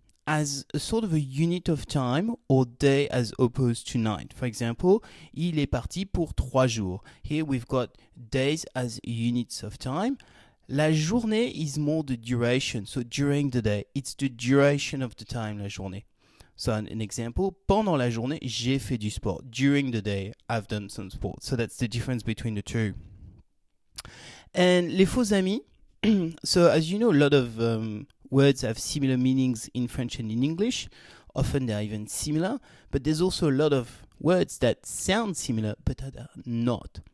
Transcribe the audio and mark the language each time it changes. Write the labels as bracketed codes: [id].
[en] as a sort of a unit of time or day as opposed to night. For example, [fr] il est parti pour 3 jours. [en] Here we've got days as units of time. La journée is more the duration, so during the day. It's the duration of the time, la journée. So an example, [fr] pendant la journée, j'ai fait du sport. [en] During the day, I've done some sport. So that's the difference between the two. And les faux amis, so as you know, a lot of words have similar meanings in French and in English. Often they're even similar, but there's also a lot of words that sound similar but that are not.